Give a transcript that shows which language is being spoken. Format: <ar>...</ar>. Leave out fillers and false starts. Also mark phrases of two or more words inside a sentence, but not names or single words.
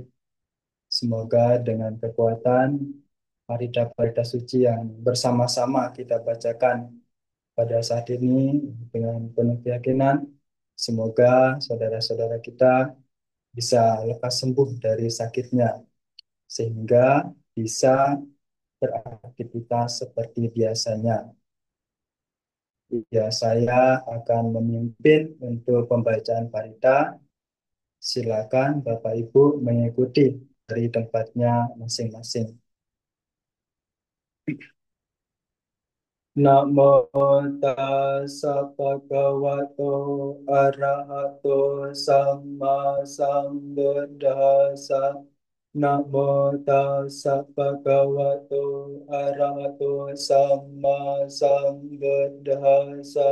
<id>Semoga dengan kekuatan parita-parita suci yang bersama-sama kita bacakan pada saat ini dengan penuh keyakinan, semoga saudara-saudara kita bisa lekas sembuh dari sakitnya, sehingga bisa beraktivitas seperti biasanya. Ya, saya akan memimpin untuk pembacaan parita. Silakan Bapak Ibu mengikuti dari tempatnya masing-masing.</id> <pi>Namo tassa bhagavato arahato samma sambuddhassa. Namo tassa bhagavato arahato samma sambuddhassa.</pi>